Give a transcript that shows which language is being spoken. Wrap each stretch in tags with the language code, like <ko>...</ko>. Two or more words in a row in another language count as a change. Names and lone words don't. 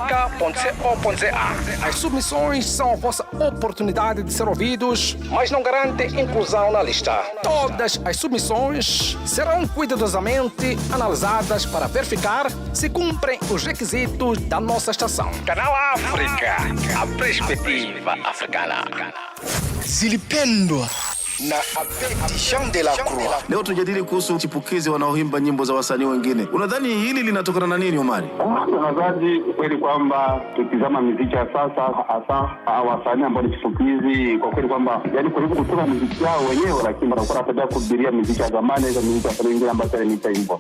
<pt>As submissões são a vossa oportunidade de ser ouvidos, mas não garantem inclusão na lista. Todas as submissões serão cuidadosamente analisadas para verificar se cumprem os requisitos da nossa estação. Canal África, a perspectiva africana.</pt> <sw>Zilipendwa na Abedi Jean de la Croix. Leo tujadili kuhusu chipukizi wanaoimba nyimbo za wasanii wengine. Unadhani hili linatokana na nini, Omari? Nadhani kweli kwamba tukizama muziki ya sasa, hasa wasanii ambao ni chipukizi, kwa kweli kwamba yani karibu kutoka muziki wao wenyewe, lakini wanakuwa wanataka kuhubiria muziki ya zamani za muziki ya wengine ambao ni hivyo.</sw>